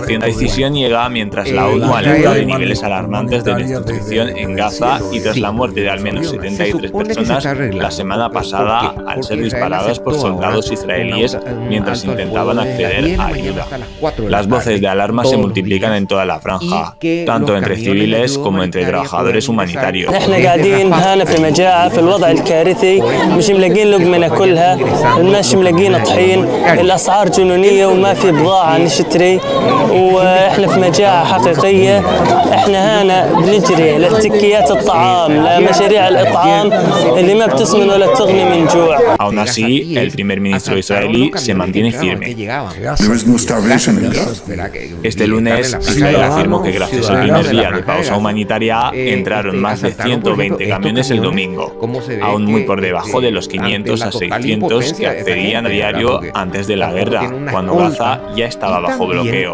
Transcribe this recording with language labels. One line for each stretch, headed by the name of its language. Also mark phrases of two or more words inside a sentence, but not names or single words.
Spanish: La decisión llega mientras la ONU alerta de niveles alarmantes de desnutrición en Gaza y tras la muerte de al menos 73 personas la semana pasada al ser disparadas por soldados israelíes mientras intentaban acceder a ayuda. Las voces de alarma se multiplican en toda la franja, tanto entre civiles como entre trabajadores humanitarios.
Arabic: واحنا في مجاعة حقيقية. احنا هنا بنجري لاحتكاكات الطعام لمشاريع الإطعام اللي ما بتسمن ولا تغني من جوع.
Spanish: Aún así, el primer ministro israelí se mantiene firme. Este lunes, Israel afirmó que gracias al primer día de pausa humanitaria entraron más de 120 camiones el domingo, aún muy por debajo de los 500 a 600 que accedían a diario antes de la guerra, cuando Gaza ya estaba bajo bloqueo.